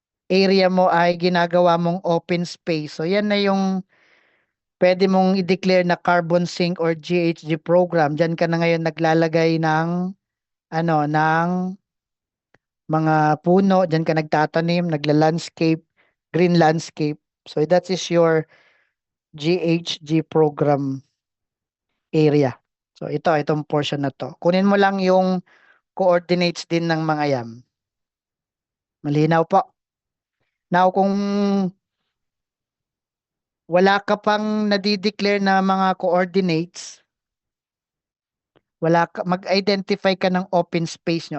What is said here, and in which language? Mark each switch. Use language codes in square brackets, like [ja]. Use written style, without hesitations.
[tl] area mo ay ginagawa mong open space. So yan na yung pwede mong i-declare na carbon sink or GHG program. Diyan ka na ngayon naglalagay ng ano, ng mga puno, diyan ka nagtatanim, nagla-landscape, green landscape. [en] So that is your GHG program area. [tl] So itong portion na to. Kunin mo lang yung coordinates din ng mga yan. Malinaw po. Now kung wala ka pang nadi-declare na mga coordinates, mag-identify ka ng open space nyo.